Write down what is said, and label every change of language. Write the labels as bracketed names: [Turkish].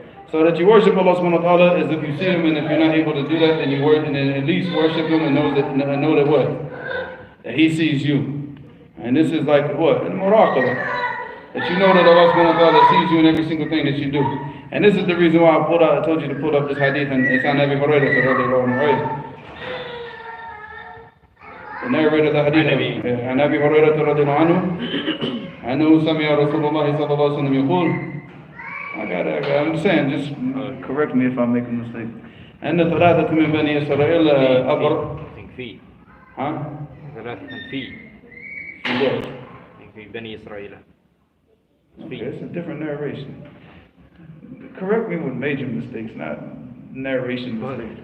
[English] So that you worship Allah subhanahu wa ta'ala as if you see Him, and if you're not able to do that, then you at least worship Him and know that what? That He sees you. And this is like what? Al-muraqabah. That you know that Allah subhanahu wa ta'ala sees you in every single thing that you do. And this is the reason why I told you to pull up this hadith, and it's on Abi Hurairah, right? The narrator of the hadith, [Arabic] عن أبي هريرة رضي الله عنه أنه سمع رسول الله صلى الله عليه وسلم يقول. [English] I'm saying, just correct me if I make a mistake. [Arabic] أن ثلاثة من بني إسرائيل في ها؟ ثلاثة في بني إسرائيل. [English] It's a different narration. Correct me with major mistakes, not narration mistakes.